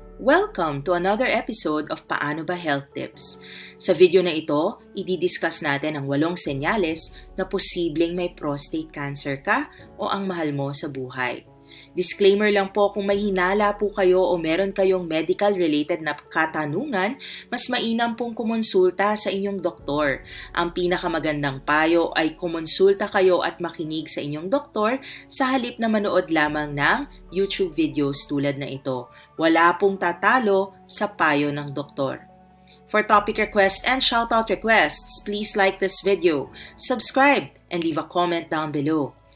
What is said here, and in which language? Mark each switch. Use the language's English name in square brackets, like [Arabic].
[English] Welcome to another episode of Paano Ba Health Tips. [Filipino] Sa video na ito, i-discuss natin ang 8 senyales na posibleng may prostate cancer ka o ang mahal mo sa buhay. Disclaimer lang po, kung may hinala po kayo o meron kayong medical-related na katanungan, mas mainam pong kumonsulta sa inyong doktor. Ang pinakamagandang payo ay kumonsulta kayo at makinig sa inyong doktor sa halip na manood lamang ng YouTube videos tulad na ito. Wala pong tatalo sa payo ng doktor. [English] For topic requests and shoutout requests, please like this video, subscribe, and leave a comment down below.